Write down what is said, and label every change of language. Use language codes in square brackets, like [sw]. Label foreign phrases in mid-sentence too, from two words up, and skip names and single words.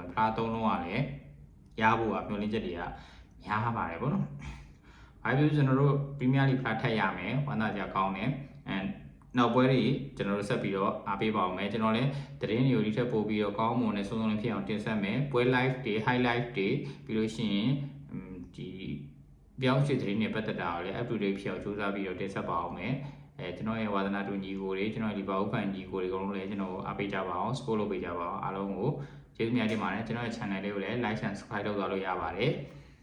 [my] ရင်ဖလား3လုံးကလည်းရဖို့ကမျှော်လင့်ချက်တွေကများပါတယ်ပေါ့နော်။ဘာဖြစ်ကျွန်တော်တို့ Premier League ဖလားထက်ရမယ်ဝမ်းသာကြ ကောင်းတယ်နောက်ပွဲတွေကျွန်တော်တို့ဆက်ပြီးတော့အားပေးပါအောင်မယ်ကျွန်တော်လည်းသတင်းတွေကိုဒီထက်ပိုပြီးတော့ကောင်းမွန်တဲ့စုံစုံလင်ဖြစ်အောင်တင်ဆက်မယ်ပွဲ live တွေ highlight တွေပြီးလို့ရှိရင်ဒီပြောင်းရွှေ့သတင်းတွေပတ်သက်တာကိုလည်း [en] up to date [my] ဖြစ်အောင်စူးစမ်းပြီးတော့တင်ဆက်ပါအောင်မယ်ကျွန်တော်ရဲ့ဝါသနာတူညီကိုတွေကျွန်တော်ဒီဘာဥပန်ညီကိုတွေအကုန်လုံးလည်းကျွန်တော်အားပေးကြပါအောင် support လုပ်ပေးကြပါအောင်အားလုံးကိုကျေးဇူးများတင်ပါတယ်ကျွန်တော်ရဲ့ channel လေးကိုလည်း [en] like and subscribe [my] လုပ်သွားလို့ရပါတယ်